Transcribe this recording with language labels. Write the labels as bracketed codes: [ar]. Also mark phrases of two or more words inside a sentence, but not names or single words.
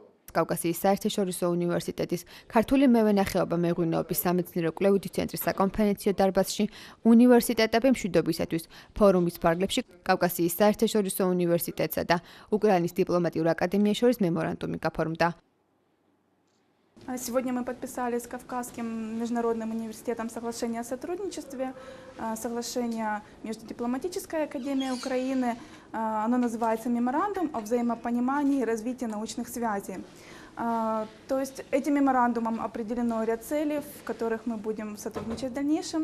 [ka] კავკასიის საერთაშორისო უნივერსიტეტის ქართული მევენახეობა მეღვინეობის სამეცნიერო კვლევითი ცენტრის საკონფერენციო დარბაზში უნივერსიტეტები მშვიდობისათვის ფორუმის ფარგლებში კავკასიის საერთაშორისო უნივერსიტეტსა და უკრაინის დიპლომატიურ აკადემიას შორის მემორანდუმი გაფორმდა. [ru] Сегодня мы подписали с Кавказским международным университетом соглашение о сотрудничестве, соглашение между Дипломатической академией Украины. Оно называется «Меморандум о взаимопонимании и развитии научных связей». То есть этим меморандумом определено ряд целей, в которых мы будем сотрудничать в дальнейшем.